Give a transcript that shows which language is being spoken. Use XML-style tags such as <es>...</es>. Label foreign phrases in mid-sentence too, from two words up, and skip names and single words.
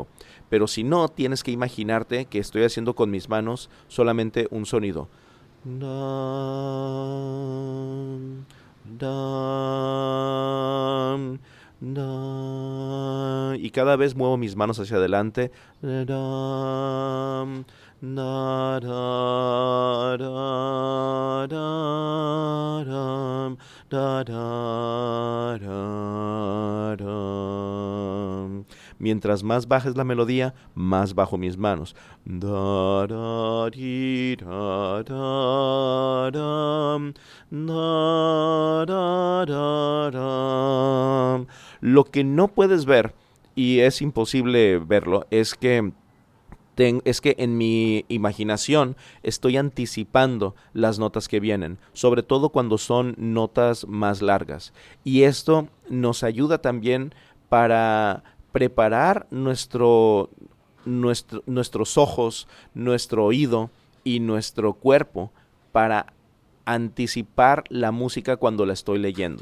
<es>Pero si no, tienes que imaginarte que estoy haciendo con mis manos solamente un sonido. Dam, dam, dam. Y cada vez muevo mis manos hacia adelante. Dam, da, da, da, da, dam, da, da, da, dam. Mientras más baja es la melodía, más bajo mis manos. Da, da, di, da, da, dam, da, da, da, dam. Lo que no puedes ver, y es imposible verlo, es que en mi imaginación estoy anticipando las notas que vienen, sobre todo cuando son notas más largas. Y esto nos ayuda también para preparar nuestros ojos, nuestro oído y nuestro cuerpo para anticipar la música cuando la estoy leyendo.</es>